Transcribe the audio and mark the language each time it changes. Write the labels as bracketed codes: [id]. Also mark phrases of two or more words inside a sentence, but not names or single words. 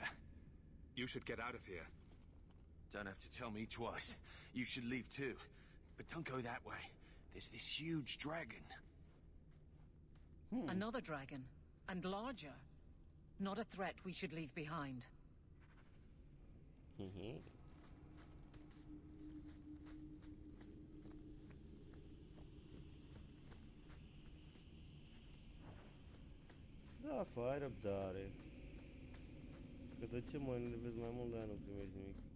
[en] You should get out of here. Don't have to tell me twice. You should leave too. But don't go that way. There's this huge dragon. Another dragon, and larger. Not a threat we should leave behind. [ro] Da, fă, ai răbdare. Că de ce mă enervez mai mult, de-aia nu primești nimic.